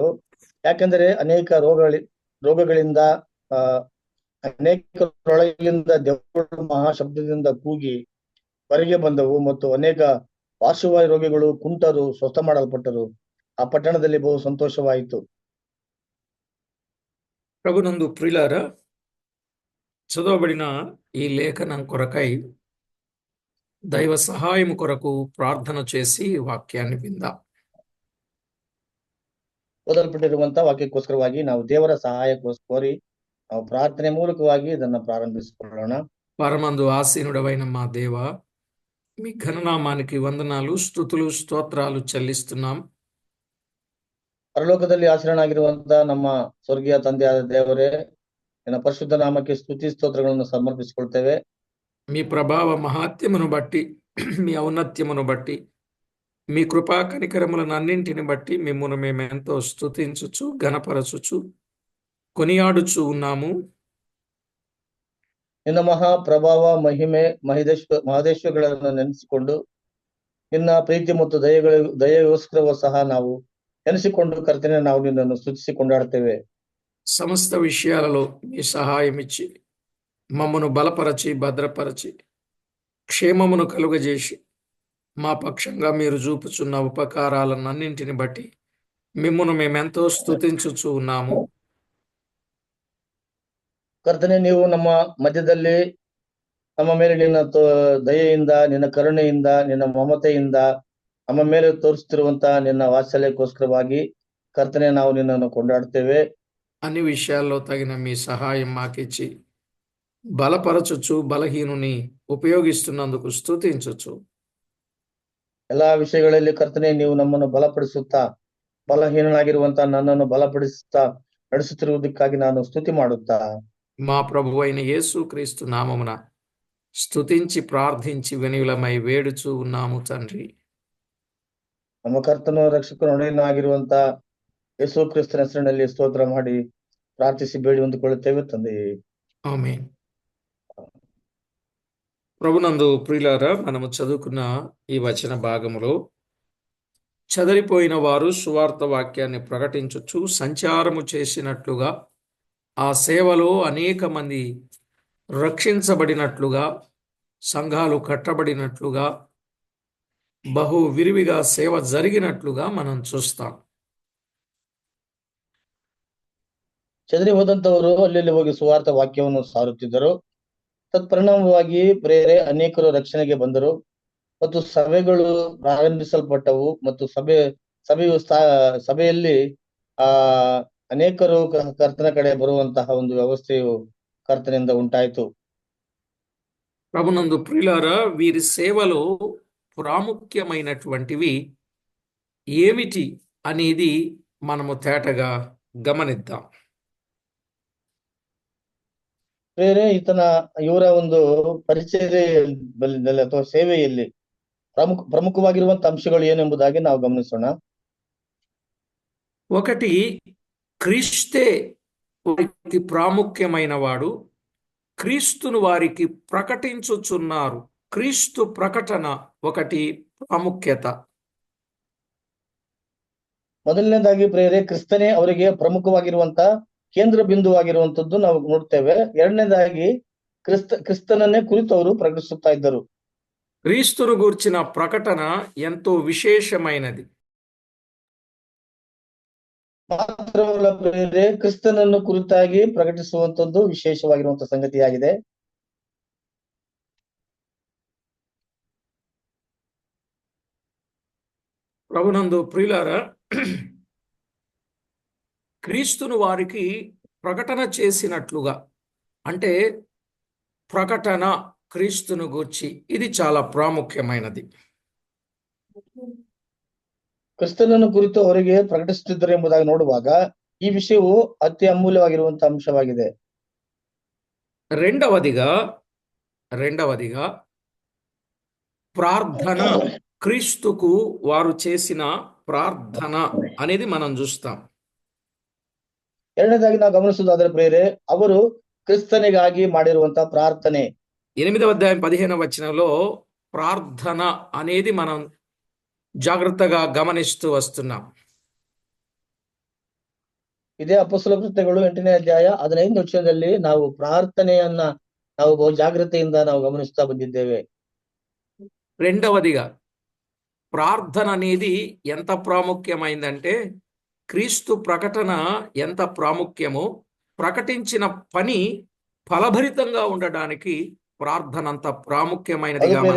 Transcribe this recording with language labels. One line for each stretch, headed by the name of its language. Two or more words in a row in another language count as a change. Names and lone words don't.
Kannada: ಯಾಕೆಂದರೆ ಅನೇಕ ರೋಗಗಳಿಂದ ಅನೇಕರೊಳಗಿಂದ ದೆವ್ವಗಳು ಮಹಾಶಬ್ದದಿಂದ ಕೂಗಿ ಹೊರಗೆ ಬಂದವು ಮತ್ತು ಅನೇಕ ಪಾರ್ಶ್ವವಾಯು ರೋಗಿಗಳು ಕುಂಟರು ಸ್ವಸ್ಥ ಮಾಡಲ್ಪಟ್ಟರು. ಆ ಪಟ್ಟಣದಲ್ಲಿ ಬಹು ಸಂತೋಷವಾಯಿತು.
Telugu: ప్రభునందు ప్రియులారా, చదవబడిన ఈ లేఖనం కొరకై దైవ సహాయం కొరకు ప్రార్థన చేసి వాక్యాన్ని విందాం.
Kannada: ಓದಲ್ಪಟ್ಟಿರುವಂತಹ ವಾಕ್ಯಕ್ಕೋಸ್ಕರವಾಗಿ ನಾವು ದೇವರ ಸಹಾಯಕ್ಕೋಸ್ಕರ ನಾವು ಪ್ರಾರ್ಥನೆ ಮೂಲಕವಾಗಿ ಇದನ್ನು ಪ್ರಾರಂಭಿಸಿಕೊಳ್ಳೋಣ.
Telugu: పరమందు ఆసీనుడవైన మా దేవ, మీ ఘననామానికి వందనాలు, స్తుతులు, స్తోత్రాలు చెల్లిస్తున్నాం.
Kannada: ಪರಲೋಕದಲ್ಲಿ ಆಶ್ರಯನಾಗಿರುವಂತಹ ನಮ್ಮ ಸ್ವರ್ಗೀಯ ತಂದೆಯಾದ ದೇವರೇ, ನಿನ್ನ ಪರಿಶುದ್ಧ ನಾಮಕ್ಕೆ ಸ್ತುತಿ ಸ್ತೋತ್ರಗಳನ್ನು ಸಮರ್ಪಿಸಿಕೊಳ್ತೇವೆ.
Telugu: మీ ప్రభావ మహాత్యమును బట్టి, మీ ఔన్నత్యమును బట్టి, మీ కృపా కనికరములను అన్నింటిని బట్టి మిమ్మును మేము ఎంతో స్తుతించుచు ఘనపరచుచు కొనియాడుచు ఉన్నాము.
Kannada: ನಿನ್ನ ಮಹಾ ಪ್ರಭಾವ ಮಹಿಮೆ ಮಹದೇಶ್ವರಗಳನ್ನು ನೆನೆಸಿಕೊಂಡು ನಿನ್ನ ಪ್ರೀತಿ ಮತ್ತು ದಯೆಗೋಸ್ಕರವೂ ಸಹ ನಾವು ನೆನೆಸಿಕೊಂಡು ಕರ್ತನೆ ನಾವು ನಿನ್ನನ್ನು ಸ್ತುತಿಸಿ ಕೊಂಡಾಡ್ತೇವೆ.
Telugu: సమస్త విషయాలలో మీ సహాయం ఇచ్చి మమ్మను బలపరచి భద్రపరచి క్షేమమును కలుగజేసి మా పక్షంగా మీరు చూపుచున్న ఉపకారాలన్నింటిని బట్టి మిమ్మును మేమెంతో స్తుతించుచు ఉన్నాము.
Kannada: ಕರ್ತನೆ, ನೀವು ನಮ್ಮ ಮಧ್ಯದಲ್ಲಿ ನಮ್ಮ ಮೇಲೆ ನಿನ್ನ ದಯೆಯಿಂದ, ನಿನ್ನ ಕರುಣೆಯಿಂದ, ನಿನ್ನ ಮಮತೆಯಿಂದ ನಮ್ಮ ಮೇಲೆ ತೋರಿಸ್ತಿರುವಂತಹ ನಿನ್ನ ವಾತ್ಸಲ್ಯಕ್ಕೋಸ್ಕರವಾಗಿ ಕರ್ತನೆ ನಾವು ನಿನ್ನನ್ನು ಕೊಂಡಾಡ್ತೇವೆ.
Telugu: అన్ని విషయాల్లో తగిన మీ సహాయం మాకిచ్చి బలపరచుచు బలహీనుని ఉపయోగిస్తున్నందుకు స్తుతించుచు
Kannada: ಎಲ್ಲಾ ವಿಷಯಗಳಲ್ಲಿ ಕರ್ತನೆ ನೀವು ನಮ್ಮನ್ನು ಬಲಪಡಿಸುತ್ತಾ, ಬಲಹೀನನಾಗಿರುವಂತಹ ನನ್ನನ್ನು ಬಲಪಡಿಸುತ್ತಾ ನಡೆಸುತ್ತಿರುವುದಕ್ಕಾಗಿ ನಾನು ಸ್ತುತಿ ಮಾಡುತ್ತಾ
Telugu: మా ప్రభు అయిన యేసు క్రీస్తు నామమున స్తుతించి ప్రార్థించి వినయులమై వేడుచూ ఉన్నాము తండ్రి.
Kannada: ನಮ್ಮ ಕರ್ತನು ರಕ್ಷಕನು ಒಡೆಯನಾಗಿರುವಂತಹ ಯೇಸು ಕ್ರಿಸ್ತನ ಹೆಸರಿನಲ್ಲಿ ಸ್ತೋತ್ರ ಮಾಡಿ ಪ್ರಾರ್ಥಿಸಿ ಬೇಡಿ ಹೊಂದಿಕೊಳ್ಳುತ್ತೇವೆ ತಂದೆಯೇ.
Telugu: ఆమేన్. ప్రభునందు ప్రియులారా, మనము చదువుకున్న ఈ వచన భాగములో చెదరిపోయిన వారు సువార్త వాక్యాన్ని ప్రకటించుచు సంచారము చేసినట్లుగా, ఆ సేవలో అనేక మంది రక్షించబడినట్లుగా, సంఘాలు కట్టబడినట్లుగా, బహు విరివిగా సేవ జరిగినట్లుగా మనం చూస్తాం.
Kannada: ಚದರಿ ಹೋದಂತವರು ಅಲ್ಲಿ ಹೋಗಿ ಸುವಾರ್ಥ ವಾಕ್ಯವನ್ನು ಸಾರುತ್ತಿದ್ದರು. ತತ್ಪರಿಣಾಮವಾಗಿ ಪ್ರೇರೆ ಅನೇಕರು ರಕ್ಷಣೆಗೆ ಬಂದರು ಮತ್ತು ಸಭೆಗಳು ಪ್ರಾರಂಭಿಸಲ್ಪಟ್ಟವು ಮತ್ತು ಸಭೆಯಲ್ಲಿ ಅನೇಕರು ಕರ್ತನ ಕಡೆ ಬರುವಂತಹ ಒಂದು ವ್ಯವಸ್ಥೆಯು ಕರ್ತನಿಂದ ಉಂಟಾಯಿತು.
Telugu: ప్రభునందు ప్రియులారా, వీరి సేవలో ప్రాముఖ్యమైనటువంటివి ఏమిటి అనేది మనము తేటగా గమనిద్దాం.
Kannada: ಬೇರೆ ಇವರ ಒಂದು ಪರಿಚರ್ಯೆಯಲ್ಲಿ ಅಥವಾ ಸೇವೆಯಲ್ಲಿ ಪ್ರಮುಖವಾಗಿರುವಂತ ಅಂಶಗಳು ಏನೆಂಬುದಾಗಿ ನಾವು ಗಮನಿಸೋಣ.
Telugu: ఒకటి, క్రీస్తే వారికి ప్రాముఖ్యమైన వాడు, క్రీస్తును వారికి ప్రకటించుచున్నారు. క్రీస్తు ప్రకటన ఒకటి ప్రాముఖ్యత.
Kannada: ಮೊದಲನೇದಾಗಿ ಪ್ರೇರೆ ಕ್ರಿಸ್ತನೇ ಅವರಿಗೆ ಪ್ರಮುಖವಾಗಿರುವಂತ ಕೇಂದ್ರ ಬಿಂದುವಾಗಿರುವಂತದ್ದು ನಾವು ನೋಡ್ತೇವೆ. ಎರಡನೇದಾಗಿ ಕ್ರಿಸ್ತನನ್ನೇ ಕುರಿತು ಅವರು ಪ್ರಕಟಿಸುತ್ತಾ ಇದ್ದರು.
Telugu: క్రీస్తును గూర్చిన ప్రకటన ఎంతో విశేషమైనది.
Kannada: ಮಾತ್ರವಲ್ಲ ಪ್ರೇರೆ ಕ್ರಿಸ್ತನನ್ನು ಕುರಿತಾಗಿ ಪ್ರಕಟಿಸುವಂತದ್ದು ವಿಶೇಷವಾಗಿರುವಂತ ಸಂಗತಿಯಾಗಿದೆ.
Telugu: ప్రభునందు ప్రియులారా, క్రీస్తును వారికి ప్రకటన చేసినట్లుగా, అంటే ప్రకటన క్రీస్తును గూర్చి, ఇది చాలా ప్రాముఖ్యమైనది.
Kannada: ಕ್ರಿಸ್ತನನ್ನು ಕುರಿತು ಅವರಿಗೆ ಪ್ರಕಟಿಸುತ್ತಿದ್ದರು ಎಂಬುದಾಗಿ ನೋಡುವಾಗ ಈ ವಿಷಯವು ಅತಿ ಅಮೂಲ್ಯವಾಗಿರುವಂತಹ ಅಂಶವಾಗಿದೆ.
Telugu: రెండవదిగా ప్రార్థన, క్రీస్తుకు వారు చేసిన ప్రార్థన అనేది మనం చూస్తాం.
Kannada: ಎರಡನೇದಾಗಿ ನಾವು ಗಮನಿಸುವುದಾದ್ರೆ ಪ್ರೇರೆ ಅವರು ಕ್ರಿಸ್ತನಿಗಾಗಿ ಮಾಡಿರುವಂತಹ ಪ್ರಾರ್ಥನೆ.
Telugu: 8వ అధ్యాయం 15వ వచనంలో ప్రార్థన అనేది మనం జాగ్రత్తగా గమనిస్తూ వస్తున్నాం.
Kannada: ಇದೇ ಅಪೊಸ್ತಲ ಕೃತ್ಯಗಳು 8ನೇ ಅಧ್ಯಾಯ 15ನೇ ವಚನದಲ್ಲಿ ನಾವು ಪ್ರಾರ್ಥನೆಯನ್ನ ನಾವು ಬಹು ಜಾಗ್ರತೆಯಿಂದ ನಾವು ಗಮನಿಸ್ತಾ ಬಂದಿದ್ದೇವೆ.
Telugu: రెండవదిగా ప్రార్థన అనేది ఎంత ప్రాముఖ్యమైందంటే, క్రీస్తు ప్రకటన ఎంత ప్రాముఖ్యమో, ప్రకటించిన పని ఫలభరితంగా ఉండడానికి ప్రార్థన అంత ప్రాముఖ్యమైనదిగా మనం